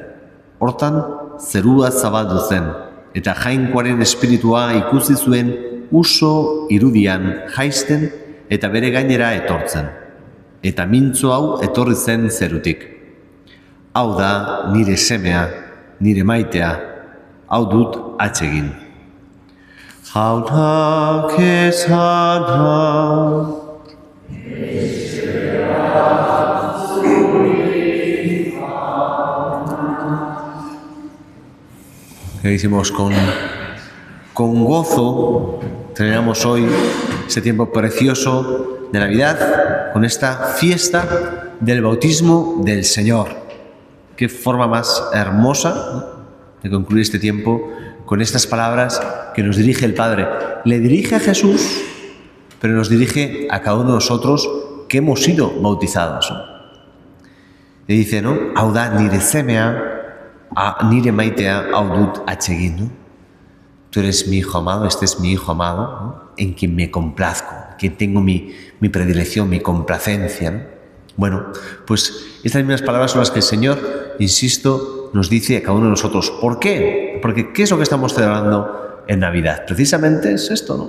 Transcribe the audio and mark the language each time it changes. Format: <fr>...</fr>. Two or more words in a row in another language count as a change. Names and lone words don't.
<eu>Hortan, zerua zabaldu zen, eta jainkoaren espiritua ikusi zuen uso irudian jaisten eta bere gainera etortzen. Eta mintzo hau etorri zen zerutik. Hau da nire semea, nire maitea, hau dut atsegin. Jaunak esana.</eu> <es>Que hicimos con gozo, terminamos hoy este tiempo precioso de Navidad con esta fiesta del bautismo del Señor. Qué forma más hermosa, ¿no?, de concluir este tiempo con estas palabras que nos dirige el Padre. Le dirige a Jesús, pero nos dirige a cada uno de nosotros que hemos sido bautizados, ¿no? Le dice, ¿no?</es> <eu>Hau da nire semea, nire maitea, hau dut atsegin,</eu> <es>¿no? Tú eres mi hijo amado, este es mi hijo amado, ¿no?, en quien me complazco, en quien tengo mi predilección, mi complacencia, ¿no? Bueno, pues estas mismas palabras son las que el Señor, insisto, nos dice a cada uno de nosotros. ¿Por qué? Porque ¿qué es lo que estamos celebrando en Navidad? Precisamente es esto, ¿no?</es>